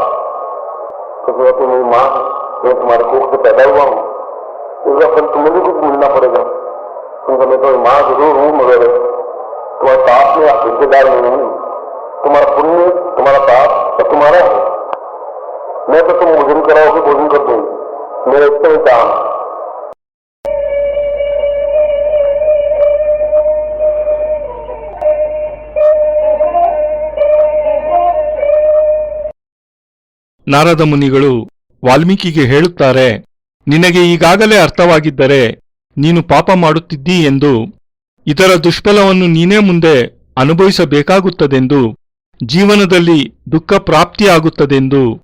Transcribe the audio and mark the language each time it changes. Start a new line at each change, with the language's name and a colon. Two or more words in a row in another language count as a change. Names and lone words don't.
Hindi: तो मेरी माँ मैं तुम्हारे कोख से पैदा हुआ हूँ, उसका फल तुम्हें भी कुछ मिलना पड़ेगा। तुम मैं तो माँ जरूर हूँ मगर तुम्हारे पाप में हिस्सेदार नहीं हूँ, तुम्हारा पुण्य तुम्हारा पाप तो तुम्हारा है, मैं तो तुम भोजन कराओगे भोजन कर दूंगी, निरक्षरता।
Kannada: ನಾರದ ಮುನಿಗಳು ವಾಲ್ಮೀಕಿಗೆ ಹೇಳುತ್ತಾರೆ, ನಿನಗೆ ಈಗಾಗಲೇ ಅರ್ಥವಾಗಿದ್ದರೆ ನೀನು ಪಾಪ ಮಾಡುತ್ತಿದ್ದೀ ಎಂದು, ಇದರ ದುಷ್ಫಲವನ್ನು ನೀನೇ ಮುಂದೆ ಅನುಭವಿಸಬೇಕಾಗುತ್ತದೆಂದು, ಜೀವನದಲ್ಲಿ ದುಃಖ ಪ್ರಾಪ್ತಿಯಾಗುತ್ತದೆಂದು,